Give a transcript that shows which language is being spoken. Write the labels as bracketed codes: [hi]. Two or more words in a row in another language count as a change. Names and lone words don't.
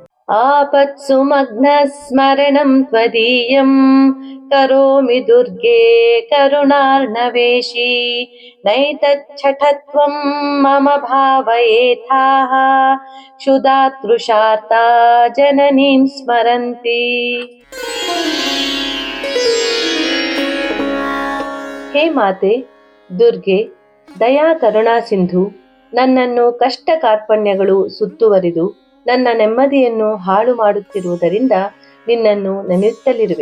[sa] आपत्सु मग्नस्मरणं त्वदीयं करोमि दुर्गे करुणार्णवेशी नैतच्छठत्वं मम भावयेथाः क्षुधातृषार्ता जननीं स्मरन्ति. [kn] ಹೇ ಮಾತೆ ದುರ್ಗೆ, ದಯಾ ಕರುಣಾ ಸಿಂಧು, ನನ್ನನ್ನು ಕಷ್ಟ ಕಾರ್ಪಣ್ಯಗಳು ಸುತ್ತುವರಿದು ನನ್ನ ನೆಮ್ಮದಿಯನ್ನು ಹಾಳು ಮಾಡುತ್ತಿರುವುದರಿಂದ ನಿನ್ನನ್ನು ನೆನೆಯುತ್ತಲಿರುವೆ.